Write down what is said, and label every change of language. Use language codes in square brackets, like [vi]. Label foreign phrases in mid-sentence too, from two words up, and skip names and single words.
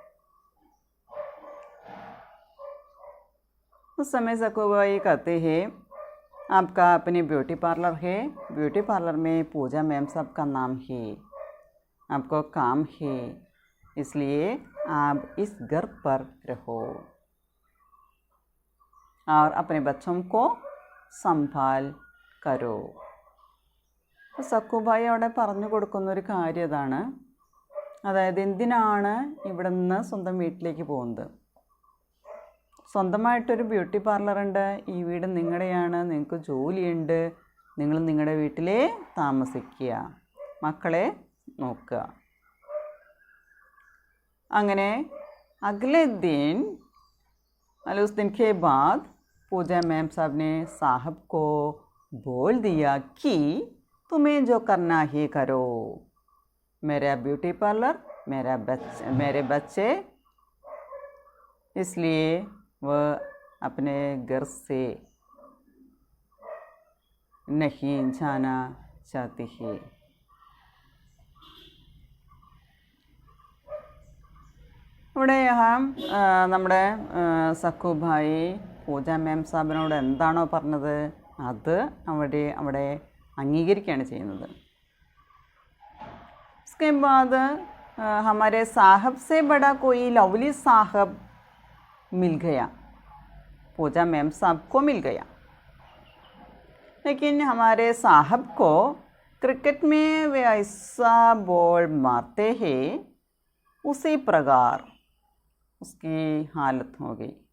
[hi] उस समय सकूबाई कहते हैं आपका अपनी [en] beauty parlour [hi] है, [en] beauty parlour [hi] में पूजा मैम साहब का नाम है, आपको काम है, इसलिए आप इस घर पर रहो और अपने बच्चों को संभाल करो। [ml] സക്കുബായി അവിടെ പറഞ്ഞു കൊടുക്കുന്നൊരു കാര്യം ഇതാണ്. അതായത് എന്തിനാണ് ഇവിടെ നിന്ന് സ്വന്തം വീട്ടിലേക്ക് പോകുന്നത്. സ്വന്തമായിട്ടൊരു ബ്യൂട്ടി പാർലറുണ്ട്, ഈ വീട് നിങ്ങളുടെയാണ്, നിങ്ങൾക്ക് ജോലിയുണ്ട്, നിങ്ങൾ നിങ്ങളുടെ വീട്ടിലേ താമസിക്കുക, മക്കളെ നോക്കുക. [hi] അങ്ങനെ अगले दिन उस दिन के बाद पूजा मैम साहब ने साहब को बोल दिया कि तुम्हें जो करना ही करो, मेरा ब्यूटी पार्लर, मेरे बच्चे, इसलिए वह अपने घर से नहीं जाना चाहती है. [ml] ഇവിടെ നമ്മുടെ സക്കുഭായി പൂജ മാം സാഹിബിനോട് എന്താണോ പറഞ്ഞത് അത് അവിടെ അംഗീകരിക്കുകയാണ് ചെയ്യുന്നത്. [hi] उसके बाद हमारे साहब से बड़ा कोई लवली साहब मिल गया, पूजा मैम साहब को मिल गया. लेकिन हमारे साहब को क्रिकेट में वे ऐसा बॉल मारते हैं उसी प्रकार उसकी हालत हो गई.